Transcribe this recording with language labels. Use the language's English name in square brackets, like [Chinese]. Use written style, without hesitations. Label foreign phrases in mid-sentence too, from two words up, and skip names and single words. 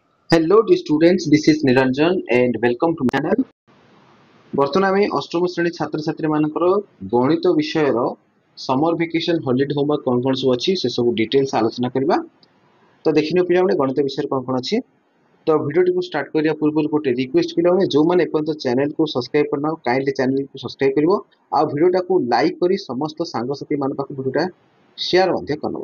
[English] Hello dear students, this is Niranjan and welcome to my channel. [Odia] ବର୍ତ୍ତମାନ ଆମେ ଅଷ୍ଟମ ଶ୍ରେଣୀ ଛାତ୍ରଛାତ୍ରୀ ମାନଙ୍କର ଗଣିତ ବିଷୟର [English] summer vacation holiday homework [Odia] କଣ ସବୁ ଅଛି ସେ ସବୁ ଡିଟେଲ୍ସ ଆଲୋଚନା କରିବା। ତ ଦେଖିନିଅ ପିଲାମାନେ ଗଣିତ ବିଷୟରେ କଣ ଅଛି। ତ ଭିଡ଼ିଓଟିକୁ ଷ୍ଟାର୍ଟ କରିବା ପୂର୍ବରୁ ଗୋଟେ ରିକ୍ୱେଷ୍ଟ ପିଲାମାନେ ଯୋଉମାନେ ଏପର୍ଯ୍ୟନ୍ତ ଚ୍ୟାନେଲକୁ ସବସ୍କ୍ରାଇବ କରିନାହ କାଇଣ୍ଡଲି ଚ୍ୟାନେଲକୁ ସବସ୍କ୍ରାଇବ କରିବ ଆଉ ଭିଡ଼ିଓଟାକୁ ଲାଇକ୍ କରି ସମସ୍ତ ସାଙ୍ଗସାଥୀ ମାନଙ୍କ ପାଖକୁ ଭିଡ଼ିଓଟା ସେୟାର ମଧ୍ୟ କରିବ।